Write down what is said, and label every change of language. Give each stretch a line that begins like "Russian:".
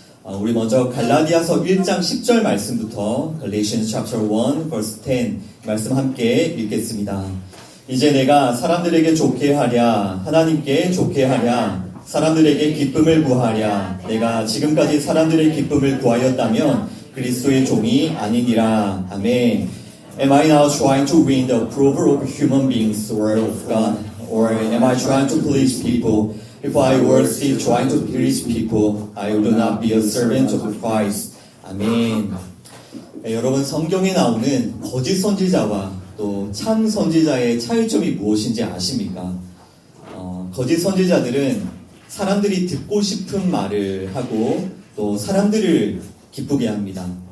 Korean: 우리 먼저 갈라디아서 1장 10절 말씀부터
English: Galatians chapter 1 verse 10
Korean: 말씀 함께 읽겠습니다. 이제 내가 사람들에게 좋게 하랴 하나님께 좋게 하랴 사람들에게 기쁨을 구하랴 내가 지금까지 사람들의 기쁨을 구하였다면 그리스도의 종이 아니니라. 아멘.
English: Am I now trying to win the approval of human beings or of God? Or am I trying to please people? If I were still trying to please people, I would not be a servant of Christ.
Korean: 아멘. 네, 여러분 성경에 나오는 거짓 선지자와 또 참 선지자의 차이점이 무엇인지 아십니까? 거짓 선지자들은 사람들이 듣고 싶은 말을 하고 또 사람들을 기쁘게 합니다.